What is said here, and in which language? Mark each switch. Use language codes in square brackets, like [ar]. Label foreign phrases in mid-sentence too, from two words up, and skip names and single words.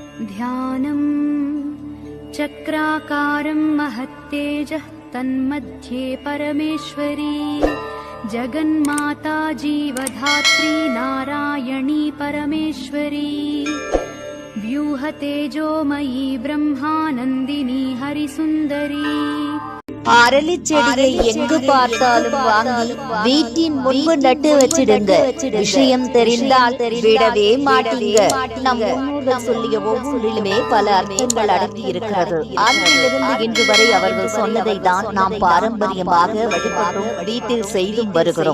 [sa] ध्यानं चक्राकारं महत्तेजः तन्मध्ये परमेश्वरी जगन्माता जीवधात्री नारायणी परमेश्वरी व्यूहतेजोमयी ब्रह्मानन्दिनी हरिसुन्दरी [ta] அரளி செடியை எங்கு பார்த்தாலும் வாங்கி வீட்டின் முன்பு நட்டு வச்சிடுங்க. விஷயம் தெரிந்தால் விடவே மாட்டீங்க. நம் முன்னோர்கள் சொல்லிய ஒவ்வொன்றிலுமே பல அர்த்தங்கள் அடங்கி இருக்கிறது. அன்றிலிருந்து இன்று வரை அவர்கள் சொன்னதை தான் நாம் பாரம்பரியமாக வழிபட்டும் வீட்டில் செய்தும் வருகிறோம்.